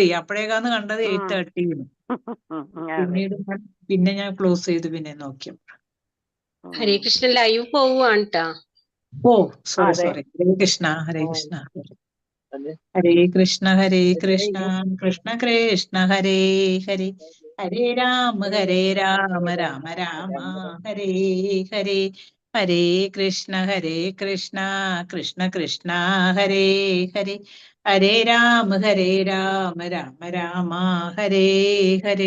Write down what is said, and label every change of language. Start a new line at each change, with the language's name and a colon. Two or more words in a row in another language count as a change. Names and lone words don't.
Malayalam: അപ്പോഴേക്കാന്ന് കണ്ടത് 8:30. അതെ. പിന്നെ ഞാൻ ക്ലോസ് ചെയ്ത് പിന്നെ നോക്കിയപ്പോ. ഹരേ കൃഷ്ണ ലൈവ് പോവുകയാണ് ട്ടാ. ഓ സോറി അതെ. ഹരേ കൃഷ്ണ. ഹരേ കൃഷ്ണ. അതെ. ഹരേ കൃഷ്ണ കൃഷ്ണ കൃഷ്ണ ഹരേ ഹരേ. ഹരേ രാമ രാമ രാമ ഹരേ ഹരേ. ഹരേ കൃഷ്ണ കൃഷ്ണ കൃഷ്ണ ഹരേ ഹരേ. ഹരേ രാമ രാമ രാമ ഹരേ ഹരേ.